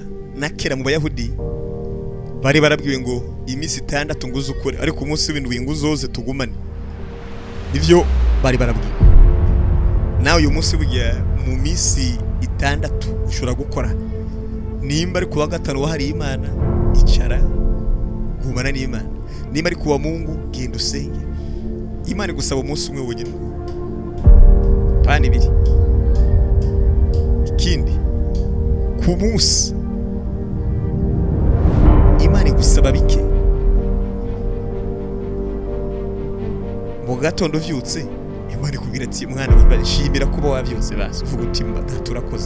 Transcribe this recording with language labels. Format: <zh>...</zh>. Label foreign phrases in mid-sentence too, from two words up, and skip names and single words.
<rn>Nakera mu Bayahudi bari barabwiwe ngo iminsi 6 ngo uzukore, ariko umunsi w'indwi ngo uzoze tugumane. Nivyo bari barabwiwe. Nawe uyu munsi burya mu minsi 6 ushobora gukora. Nimba ari kuwa gatanu wahari Imana, icara gumana n'Imana. Nimba ari kuwa Mungu, genda usenge. Imana igusaba umunsi umwe wonyine, pani ibiri. Ikindi, ku munsi Imana igusaba bike. Mu gatondo vyutse, Imana ikubwira ati mwana we shimira kuba wavyutse, basi uvuga uti mba turakoze.</rn>